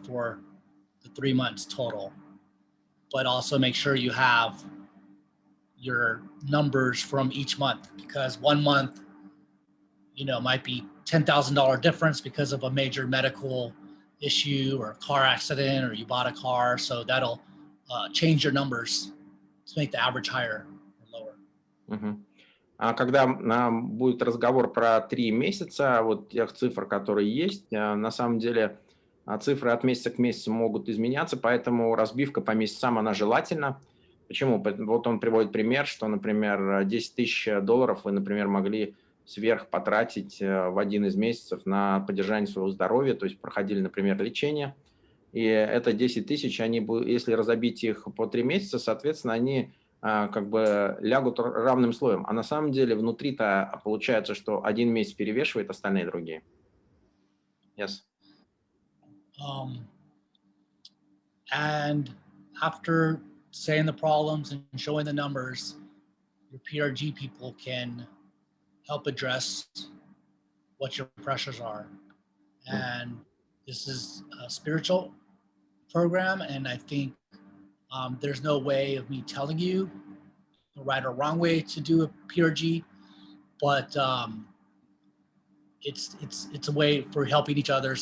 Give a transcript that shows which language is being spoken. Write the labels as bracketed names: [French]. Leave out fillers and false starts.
[English] for the 3 months total. But also make sure you have your numbers from each month, because 1 month, might be $10,000 difference because of a major medical issue or a car accident, or you bought a car. So that'll change your numbers to make the average higher or lower. Угу. [Russian] А когда будет разговор про 3 месяца, вот тех цифр, которые есть, на самом деле цифры от месяца к месяцу могут изменяться, поэтому разбивка по месяцам, она желательна. Почему? Вот он приводит пример, что, например, $10 000 вы, например, могли сверх потратить в один из месяцев на поддержание своего здоровья, то есть проходили, например, лечение, и это 10 000, они будут, если разобить их по 3 месяца, соответственно, они как бы лягут равным слоем. А на самом деле внутри-то получается, что один месяц перевешивает остальные другие. [English] Yes. And after saying the problems and showing the numbers, your PRG people can help address what your pressures are. And this is a spiritual program, and I think there's no way of me telling you the right or wrong way to do a PRG, but it's a way for helping each other.